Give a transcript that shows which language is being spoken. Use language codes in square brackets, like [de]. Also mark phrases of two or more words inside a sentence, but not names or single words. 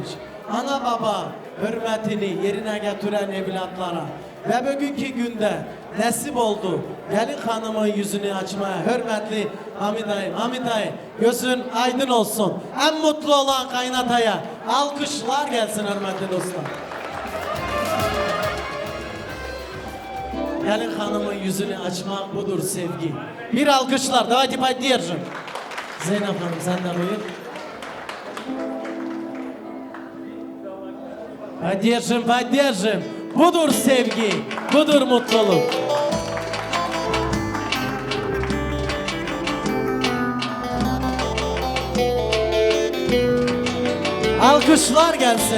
[tr] Ana baba hürmetini yerine getiren evlatlara ve bugünkü günde nasip oldu gelin hanımın yüzünü açmaya hürmetli Hamid dayı. Hamid dayı gözün aydın olsun. En mutlu olan kaynataya alkışlar gelsin hürmetli dostlar. Gelin hanımın yüzünü açmak budur sevgi. Bir alkışlar. [ru] Давайте поддержим. [tr] Zeynep Hanım sen de buyur. [ru] Поддержим, поддержим. [tr] Budur sevgi, budur mutluluk. Alkışlar gelsin.